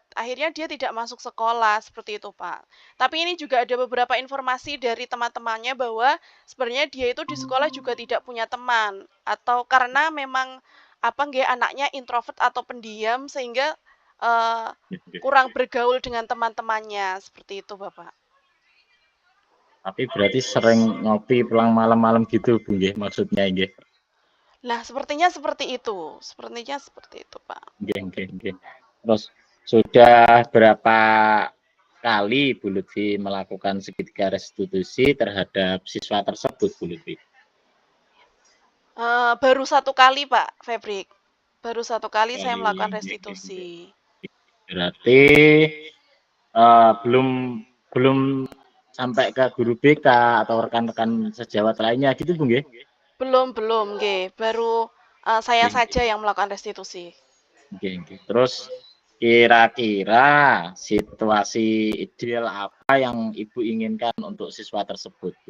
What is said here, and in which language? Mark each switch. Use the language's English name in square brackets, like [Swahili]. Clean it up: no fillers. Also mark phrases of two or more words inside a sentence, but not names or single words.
[Indonesian] Akhirnya dia tidak masuk sekolah seperti itu, Pak. Tapi ini juga ada beberapa informasi dari teman-temannya bahwa sebenarnya dia itu di sekolah juga tidak punya teman atau karena memang apa nggih anaknya introvert atau pendiam sehingga eh, kurang bergaul dengan teman-temannya seperti itu, Bapak. Tapi berarti sering ngopi pulang malam-malam gitu, Bu, nggih, maksudnya nggih. Nah, sepertinya seperti itu. Sepertinya seperti itu, Pak. [Javanese] Nggih, nggih, nggih. [Indonesian] Terus sudah berapa kali Bu Lutfi melakukan segitiga restitusi terhadap siswa tersebut, Bu Lutfi? Baru satu kali, Pak Febrik. Baru satu kali saya Kali, melakukan [Javanese] nggih, nggih, [Indonesian] restitusi. [Javanese] nggih. [Indonesian] Berarti belum belum sampai ke guru BK atau rekan-rekan sejawat lainnya gitu, Bu, nggih? Belum, nggih. Baru saya [Javanese] Nggih, nggih. [Indonesian] saja yang melakukan restitusi. [Javanese] Nggih, nggih. [Indonesian] Terus kira-kira situasi ideal apa yang Ibu inginkan untuk siswa tersebut, Bu?